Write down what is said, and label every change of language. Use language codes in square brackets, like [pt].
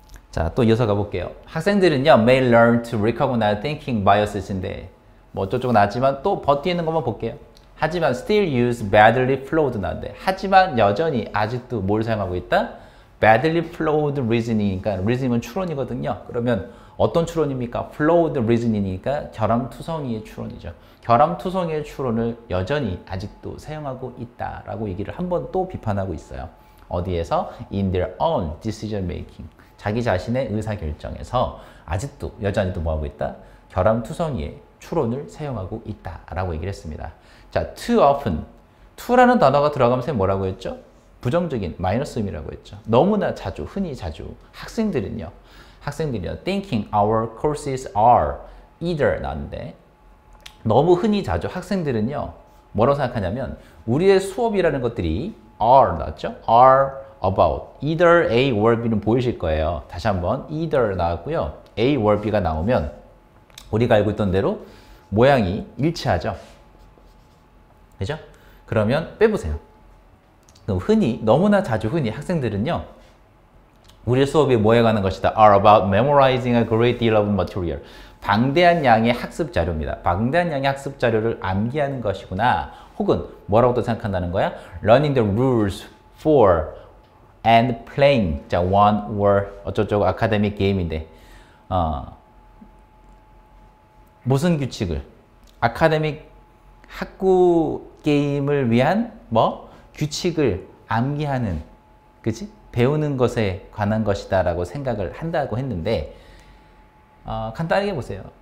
[ko] 자, 또 이어서 가볼게요. 학생들은요, [en] may learn to recognize thinking biases [ko] 인데, 뭐 어쩌고 나왔지만 또 버티는 것만 볼게요. 하지만 [en] still use badly flawed [ko] 나왔는데, 하지만 여전히 아직도 뭘 사용하고 있다? [en] badly flawed reasoning이니까, reasoning은 [ko] 추론이거든요. 그러면 어떤 추론입니까? flawed reasoning이니까 결함투성이의 추론이죠. 결함투성이의 추론을 여전히 아직도 사용하고 있다라고 얘기를 한 번 또 비판하고 있어요. 어디에서? [en] in their own decision making. [ko] 자기 자신의 의사결정에서 아직도 여전히도 뭐하고 있다? 결함투성이의 추론을 사용하고 있다라고 얘기를 했습니다. [en] 자, too often. [ko] to라는 단어가 들어가면서 뭐라고 했죠? 부정적인 마이너스 의미라고 했죠. 너무나 자주, 흔히 자주. 학생들은요. [en] thinking our courses are either [ko] 나왔는데 너무 흔히 자주 학생들은요. 뭐라고 생각하냐면 우리의 수업이라는 것들이 are 나왔죠? [en] are about. either A or B는 [ko] 보이실 거예요. 다시 한번 either 나왔고요. A or B가 나오면 우리가 알고 있던 대로 모양이 일치하죠. 그죠? 그러면 빼보세요. 그럼 흔히, 너무나 자주 흔히 학생들은요. 우리 수업이 뭐에 관한 것이다? [en] are about memorizing a great deal of material. [ko] 방대한 양의 학습 자료입니다. 방대한 양의 학습 자료를 암기하는 것이구나. 혹은 뭐라고도 생각한다는 거야? [en] learning the rules for and playing. [ko] 자, one or 어쩌고저쩌고 아카데믹 게임인데 무슨 규칙을? 아카데믹 학구 게임을 위한 뭐? 규칙을 암기하는, 그치? 배우는 것에 관한 것이다 라고 생각을 한다고 했는데 간단하게 보세요.